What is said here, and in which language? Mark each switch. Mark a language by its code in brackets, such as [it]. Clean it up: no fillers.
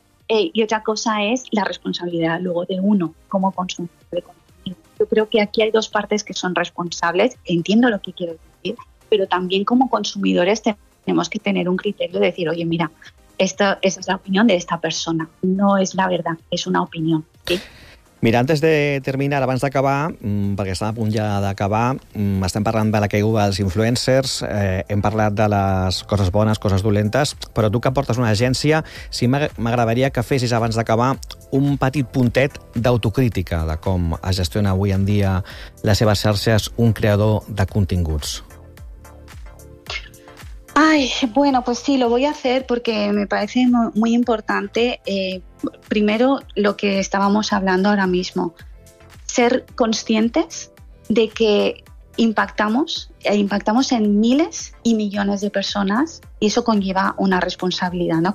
[es] Y otra cosa es la responsabilidad luego de uno como consumidor de contenido. Yo creo que aquí hay dos partes que son responsables, entiendo lo que quieres decir, pero también como consumidores tenemos que tener un criterio de decir, oye, mira, esa es la opinión de esta persona, no es la verdad, es una opinión. ¿Sí? Mira, antes de terminar, [ca] abans d'acabar, perquè estem a punt ja d'acabar, estem parlant de la caiguda dels influencers, hem parlat de les coses bones, coses dolentes, però tu que portes una agència, sí, m'agradaria que fessis, abans d'acabar, un petit puntet d'autocrítica de com es gestiona avui en dia les seves xarxes un creador de continguts. [es] Ay, bueno, pues sí, lo voy a hacer porque me parece muy importante. Primero, lo que estábamos hablando ahora mismo, ser conscientes de que impactamos en miles y millones de personas y eso conlleva una responsabilidad, ¿no?